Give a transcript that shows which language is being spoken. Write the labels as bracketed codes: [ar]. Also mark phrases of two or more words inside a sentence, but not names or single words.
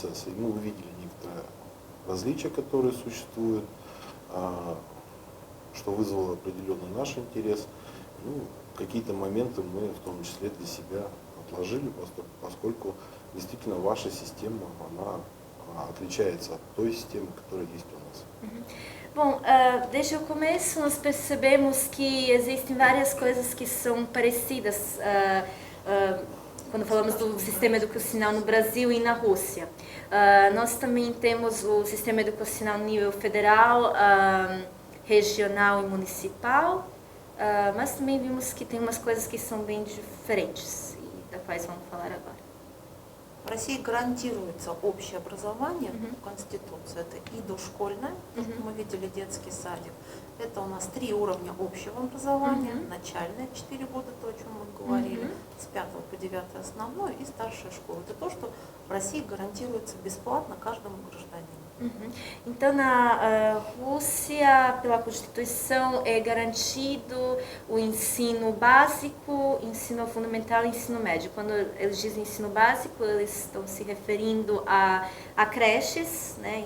[ru] И мы увидели некоторые различия, которые существуют, что вызвало определенный наш интерес. Ну, какие-то моменты мы в том числе для себя отложили, поскольку действительно ваша система, она otlичается от той системы, которая есть у нас. [pt] Bom, desde o começo nós percebemos que existem várias coisas que são parecidas quando falamos do sistema educacional no Brasil e na Rússia. Nós também temos o sistema educacional no nível federal, regional e municipal, mas também vimos que tem umas coisas que são bem diferentes, e das quais vamos falar agora. [ru] В России гарантируется общее образование по Конституции. Это и дошкольное, то, что мы видели, детский садик. Это у нас 3 уровня общего образования. Начальное 4 года, то, о чем мы говорили, с 5 по 9 основное и старшая школа. Это то, что в России гарантируется бесплатно каждому гражданину. [pt] Então, na Rússia, pela Constituição, é garantido o ensino básico, ensino fundamental e ensino médio. Quando eles dizem ensino básico, eles estão se referindo a creches, né?